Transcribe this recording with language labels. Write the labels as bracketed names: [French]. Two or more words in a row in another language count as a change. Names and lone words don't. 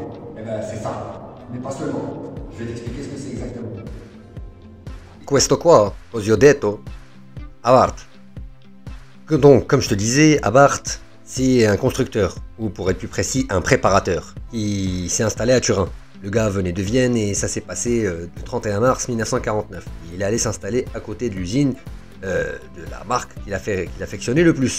[French] Eh ben, c'est ça. Mais pas seulement. Je vais t'expliquer ce que c'est exactement. [Italian] Questo qua, così ho detto, Abarth. [French] Donc, comme je te disais, Abarth, c'est un constructeur, ou pour être plus précis, un préparateur, qui s'est installé à Turin. Le gars venait de Vienne et ça s'est passé le 31 mars 1949. Il est allé s'installer à côté de l'usine de la marque qu'il affectionnait le plus.